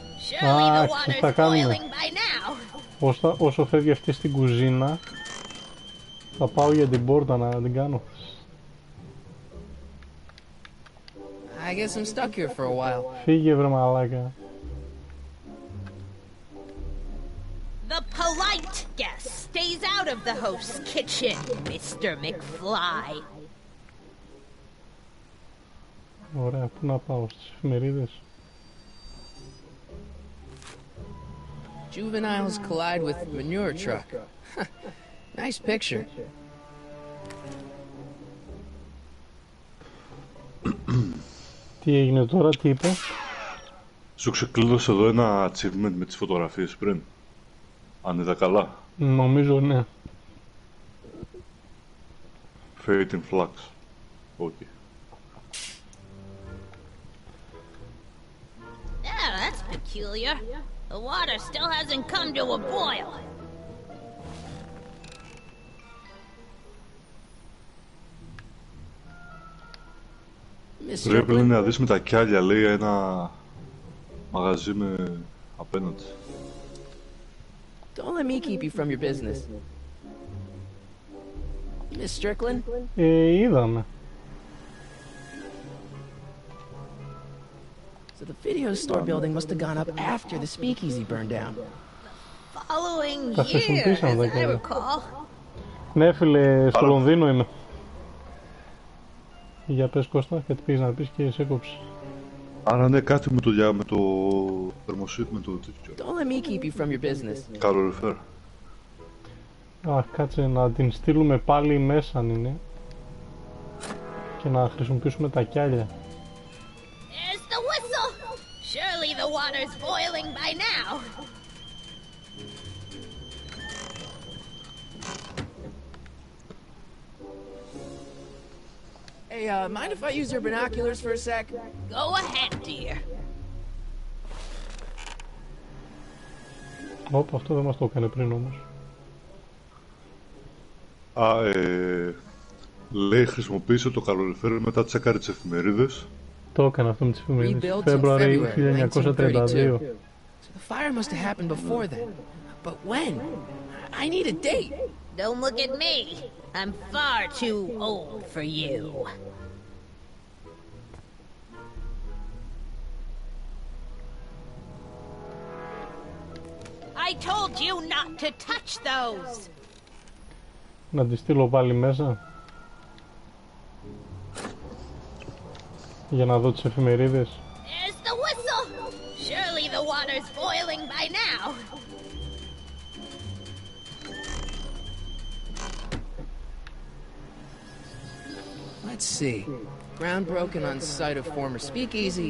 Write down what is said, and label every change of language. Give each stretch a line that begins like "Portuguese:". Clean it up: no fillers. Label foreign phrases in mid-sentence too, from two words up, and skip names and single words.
Greek: Α, τι θα κάνουμε. Όσο φεύγει αυτή στην κουζίνα, θα πάω για την πόρτα να την κάνω.
English: I guess I'm stuck here for a while.
Greek: Φύγε βρε μαλάκα.
English: The polite guest stays out of the host's kitchen, Mr. McFly.
Greek: Ωραία, πού να πάω, στις εφημερίδες.
English: Juveniles collide with manure truck. Nice picture.
Greek: Τι έγινε τώρα, τι είπε? Σου ξεκλείδωσε εδώ ένα achievement με τις φωτογραφίες πριν. Αν είδα καλά. Νομίζω ναι.
English: Fate in Flux. Okay. Yeah, that's peculiar. The water still hasn't come to a boil.
Greek: Πρέπει να δεις με τα κιάλια, λέει, ένα μαγαζί με απέναντι.
English: Don't let me keep you from your business. Miss Strickland?
Greek: Είδαμε.
English: So the video store building must have gone up after the speakeasy burned down. Following years, as I recall.
Greek: Ναι φίλε, στο Λονδίνο είμαι. Για πες Κώστα, κάτι πήγες να πεις και σε κόψε. Άρα ναι, κάτι με το θερμοσύτ, με το τέτοιο.
English: Don't let me keep you from your business.
Greek: Καλό refer. Αχ, κάτσε να την στείλουμε πάλι μέσα αν είναι. Και να χρησιμοποιήσουμε τα κιάλια.
English: There's the whistle. Surely the water's boiling by now. Hey, mind if I use your binoculars for a sec? Go ahead, dear.
Greek: Όπα, αυτό δεν μας το έκανε πριν όμως. Λέει χρησιμοποίησε το καλοριφέρ μετά τσεκάρει τις εφημερίδες. Το έκανε αυτό με τις εφημερίδες. Φεβρουαρίου 1932.
English: So the fire must have happened before then. But when? I need a date. Don't look at me. I'm far too old for you. I told you not to touch those.
Greek: Να τη στείλω πάλι μέσα. Για να δω τις εφημερίδες.
English: There's the whistle. Surely the water's boiling by now. Let's see. Ground broken on site of former speakeasy.